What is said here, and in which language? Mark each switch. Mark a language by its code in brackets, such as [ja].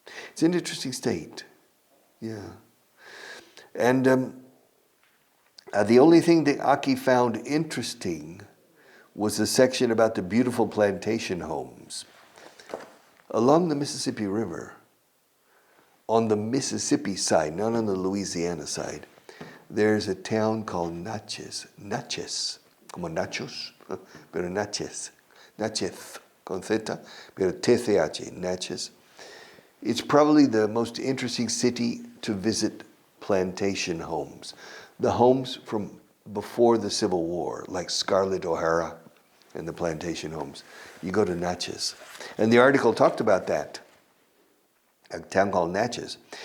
[en] It's an interesting state. Yeah. And the only thing that Aki found interesting was the section about the beautiful plantation homes. Along the Mississippi River, on the Mississippi side, not on the Louisiana side, there's a town called Natchez. [es] Natchez, como nachos, pero Natchez. Natchez, con Z, pero TCH, Natchez. [en] It's probably the most interesting city to visit plantation homes. The homes from before the Civil War, like Scarlett O'Hara and the plantation homes. You go to Natchez. And the article talked about that, a town called Natchez.